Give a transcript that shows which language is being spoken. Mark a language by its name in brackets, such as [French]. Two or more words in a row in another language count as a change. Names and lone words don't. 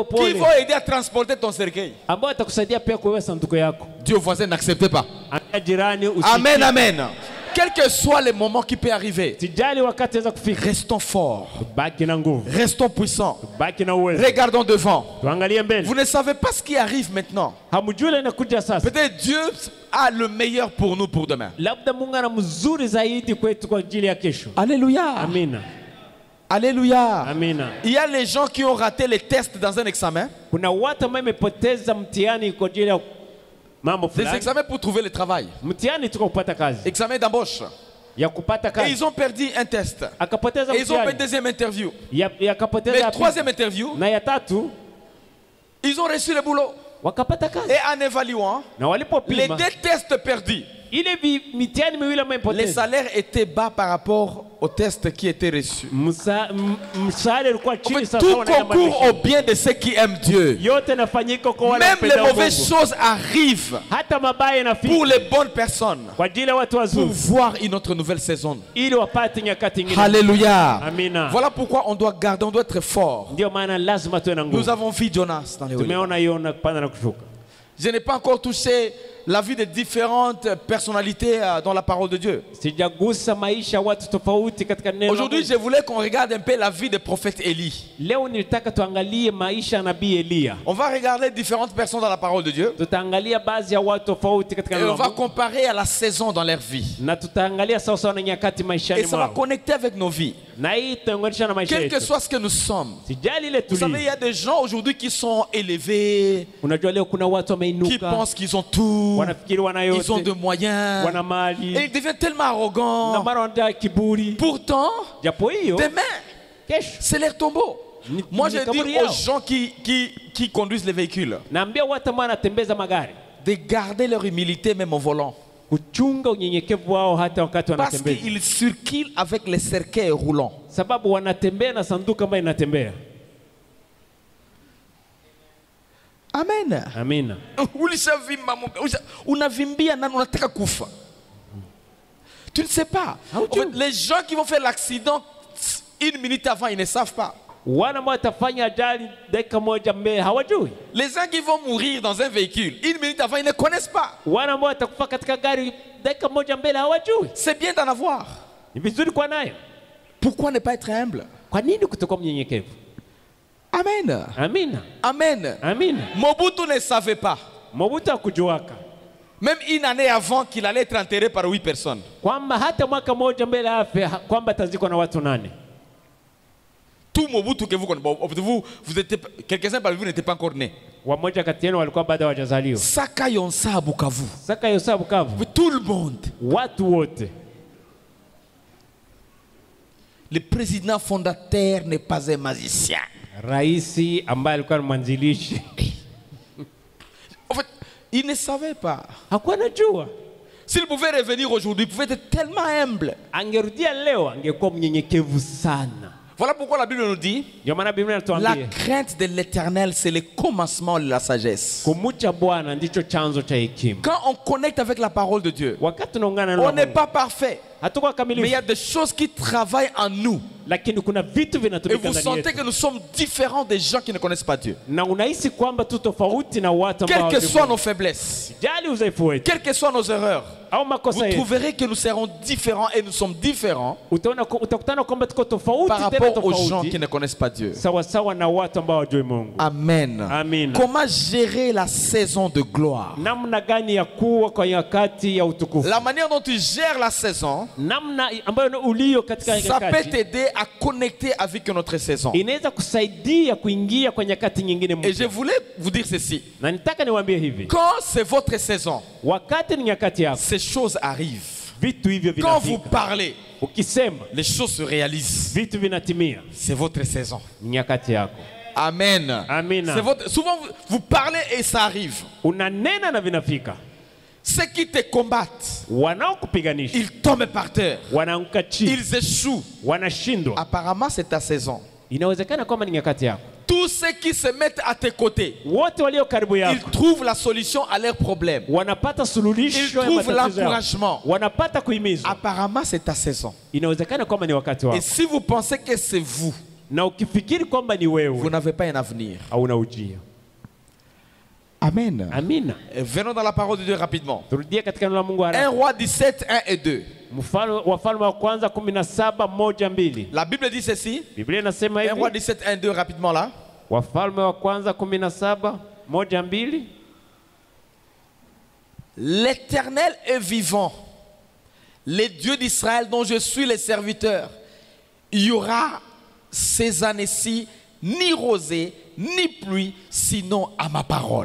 [French] vont pole aider à transporter ton cercueil. [Swahili] ambao watakusaidia pia kuweka sanduku yako. [French] Dieu voisin, n'acceptez pas. [Swahili] Angalia jirani Amen, amen. [French] Quel que soit le moment qui peut arriver, [Swahili] Sijali wakati weza kufika. [French] restons forts, [Swahili] Baki na nguvu. [French] restons puissants, [Swahili] Baki na uwezo. [French] regardons devant. [Swahili] Tuangalie mbele. [French] Vous ne savez pas ce qui arrive maintenant. [Swahili] Hamjui ile inakuja sasa. [French] Peut-être Dieu a le meilleur pour nous pour demain. [Swahili] Labda Mungu ana mzuri zaidi kwetu kwa ajili ya kesho. [French] Alléluia. [Swahili] Amina. [French] Alléluia. [Swahili] Amina. [French] Il y a les gens qui ont raté les tests dans un examen. [Swahili] Kuna watu ambao wamepoteza mtihani kwa ajili ya mambo [French] Des [Swahili] fulani. [French] examens pour trouver le travail. [Swahili] Mtihani tu kupata kazi. [French] Examen d'embauche. [Swahili] Ya kupata [French] Et [Swahili] kazi. [French] ils ont perdu un test. [Swahili] Akapoteza [French] Et ils ont fait une [Swahili] mtihani. [French] deuxième interview. [Swahili] Ya akapoteza [French] Mais [Swahili] ya pili. [French] troisième interview, [Swahili] Na ya tatu [French] ils ont reçu le boulot. [Swahili] wakapata kazi. [French] Et en évaluant [Swahili] Na [French] les [Swahili] walipopima [French] 2 tests perdus, [Swahili] ile mitihani miwili ambayo [French] les [Swahili] imepoteza. [French] salaires étaient bas par rapport aux tests qui étaient reçus. [Swahili] Mshahara ulikuwa [French] En [Swahili] chini [French] fait, [Swahili] sana. [French] tout concourt au bien de ceux qui aiment Dieu. [Swahili] Yote nafanyika kwa wale [French] Même les [Swahili] wapendao [French] mauvaises [Swahili] Mungu. [French] choses arrivent [Swahili] Hata mabaya yanafika [French] pour les bonnes personnes [Swahili] kwa ajili ya watu [French] pour [Swahili] wazuri [French] voir une autre nouvelle saison. [Swahili] ili wapate nyakati nyingine. [French] Alléluia. [Swahili] Amina. [French] Voilà pourquoi on doit garder, on doit être fort. [Swahili] Ndio maana lazima tuwe na [French] Nous [Swahili] nguvu. [French] avons vu Jonas dans les Olives. [Swahili] Tumeona Yona kupanda na kushuka. [French] Je n'ai pas encore touché la vie de différentes personnalités dans la parole de Dieu. [Swahili] Sijagusa maisha ya watu tofauti katika neno la [French] Aujourd'hui, [Swahili] Mungu. [French] je voulais qu'on regarde un peu la vie du prophète Élie. [Swahili] Leo nilitaka tuangalie maisha ya nabii Eliya. [French] On va regarder différentes personnes dans la parole de Dieu. [Swahili] Tutaangalia baadhi ya watu tofauti katika [French] Et [Swahili] neno [French] on [Swahili] la [French] va [Swahili] Mungu. [French] comparer à la saison dans leur vie. [Swahili] Na tutaangalia sawa sawa na nyakati [French] Et [Swahili] maishani [French] ça va [Swahili] mwao. [French] connecter avec nos vies. [Swahili] Na hii itaunganisha na maisha [French] Quel que [Swahili] yetu. [French] soit ce que nous sommes. [Swahili] Sijali ile [French] Vous savez, il y [Swahili] tulio. [French] a des gens aujourd'hui qui sont élevés, [Swahili] Unajua leo kuna watu [French] qui [Swahili] wameinuka. [French] pensent qu'ils ont tout, [Swahili] Wanafikiri wana [French] ils ont de [Swahili] yote. [French] moyens. [Swahili] Wana [French] Et [Swahili] mali. [French] ils deviennent tellement [Swahili] Na [French] arrogants. [Swahili] mara wanataka kiburi. [French] Pourtant, [Swahili] Japo hiyo [French] demain, [Swahili] kesho [French] c'est leur tombeau. [Swahili] Ni- [French] Moi, [Swahili] ni [French] je dis [Swahili] kaburi [French] aux [Swahili] yao. [French] gens qui conduisent les véhicules [Swahili] naambia watu ambao wanatembeza magari [French] de garder leur humilité même au volant. [Swahili] kuchunga unyenyekevu wao hata wakati [French] Parce [Swahili] wanatembeza, [French] qu'ils circulent avec les cercueils roulants. [Swahili] sababu wanatembea na sanduku ambayo inatembea. [French] Amen. [Swahili] Amina. Ulishavimba unavimbia nani unataka kufa. [French] Tu ne sais pas. En fait, les gens qui vont faire l'accident une minute avant, ils ne savent pas. [Swahili] Wana ambao watafanya ajali dakika moja mbele hawajui. [French] Les gens qui vont mourir dans un véhicule une minute avant, ils ne connaissent pas. [Swahili] Wana ambao watakufa katika gari dakika moja mbele hawajui. [French] C'est bien d'en avoir. [Swahili] Ni vizuri kwa nayo. [French] Pourquoi ne pas être humble? [Swahili] Kwa nini kutokuwa mnyenyekevu? [French] Amen. [Swahili] Amina. [French] Amen. [Swahili] Amina. [French] Mobutu ne savait pas, [Swahili] Mobutu hakujuaka [French] même une année avant, qu'il allait être enterré par 8 personnes. [Swahili] kwamba hata mwaka moja mbele afe kwamba atazikwa na watu 8. [French] Tout Mobutu que vous connaissez, vous étiez, quelques-uns parmi vous n'étaient pas encore nés. [Swahili] Wamoja kati yenu walikuwa bado hawajazaliwa. [French] Saka Yonsa à Bukavu. [Swahili] Saka Yosa Bukavu. [French] Tout le monde. [Swahili] Watu wote. [French] Le président fondateur n'est pas un magicien. [Swahili] Raisi ambaye alikuwa mwanzilishi [French] En fait, il ne savait pas. [Swahili] hakuwa anajua. [French] S'il pouvait revenir aujourd'hui, il pouvait être tellement humble. [Swahili] Angerudia leo angekuwa mnyenyekevu sana. [French] Voilà pourquoi la Bible nous dit, [Swahili] Ndio maana Biblia [French] la [Swahili] inatuambia [French] crainte de l'Éternel, c'est le commencement de la sagesse. [Swahili] kumcha Bwana ndicho chanzo cha hekima. [French] Quand on connecte avec la parole de Dieu, [Swahili] Wakati tunaungana na [French] on n'est [Swahili] Mungu, [French] pas parfait, [Swahili] hatuko [French] mais il y a [Swahili] kamilifu, [French] des choses qui travaillent en nous. [Swahili] lakini kuna vitu [French] Et [Swahili] vinatumika [French] vous [Swahili] ndani [French] sentez [Swahili] yetu. [French] que nous sommes différents des gens qui ne connaissent pas Dieu. [Swahili] Na unahisi kwamba tu tofauti na watu ambao [French] Quelles que [Swahili] hawajui [French] soient [Swahili] Mungu. [French] nos faiblesses, [Swahili] Jali udhaifu wetu [French] quelles que soient nos erreurs, [Swahili] au [French] vous [Swahili] makosa yetu, [French] trouverez que nous serons différents et nous sommes différents [Swahili] utakutana kwamba tuko [French] par [Swahili] tofauti tena [French] rapport aux gens qui [Swahili] tofauti [French] ne connaissent pas Dieu. [Swahili] sawa sawa na watu ambao hawajui Mungu. [French] Amen. [Swahili] Amen. [French] Comment gérer la saison de gloire? [Swahili] Namna gani ya kuwa kwa nyakati ya utukufu, [French] La manière dont tu gères la saison, [Swahili] namna ambayo ulio katika [French] ça peut [Swahili] nyakati [French] t'aider à connecter avec notre saison. [Swahili] inaweza kusaidia kuingia kwa nyakati nyingine [French] Et je [Swahili] mpya. [French] voulais vous dire ceci. [Swahili] Na nitaka niwaambie hivi, [French] Quand c'est votre saison, [Swahili] wakati ni nyakati yako, [French] ces choses arrivent. [Swahili] vitu hivyo [French] Quand vous [Swahili] vinafika. [French] parlez, [Swahili] Ukisema [French] les choses se réalisent. [Swahili] vitu vinatimia, [French] C'est votre saison. [Swahili] ni nyakati yako. [French] Amen. [Swahili] Amina. [French] C'est votre... Souvent, vous parlez et ça arrive. [Swahili] Unanena na vinafika. [French] Ceux qui te combattent, [Swahili] Wanaokupiganisha [French] ils tombent par terre. [Swahili] wanaanguka chini, [French] Ils échouent. [Swahili] wanashindwa. [French] Apparemment, c'est ta saison. [Swahili] Inawezekana kwamba ni nyakati yako. [French] Tous ceux qui se mettent à tes côtés, [Swahili] Wote walio karibu [French] ils [Swahili] yako [French] trouvent la solution à leurs problèmes. [Swahili] wanapata [French] Ils [Swahili] suluhisho ya [French] trouvent [Swahili] matatizo yao, [French] l'encouragement. [Swahili] wanapata kuhimizwa. [French] Apparemment, c'est ta saison. [Swahili] Inawezekana kwamba ni wakati [French] Et [Swahili] wako, [French] si vous pensez que c'est vous, [Swahili] na ukifikiri kwamba ni [French] vous [Swahili] wewe [French] n'avez pas un avenir. [Swahili] hauna ujio. [French] Amen. [Swahili] Amina. [French] Et venons dans la parole de Dieu rapidement. [Swahili] Turudie katika neno la Mungu [French] 1 [Swahili] haraka. [French] Roi 17, 1 et 2. [Swahili] Wafalme wa kwanza 17:1-2. [French] La Bible dit ceci. [Swahili] Biblia inasema [French] 1 Roi [Swahili] hivi, [French] 17, 1, 2 rapidement là. [Swahili] Wafalme wa kwanza 17:1-2. [French] L'Éternel est vivant. Les dieux d'Israël dont je suis le serviteur. Il y aura ces années-ci ni rosée ni pluie sinon à ma parole.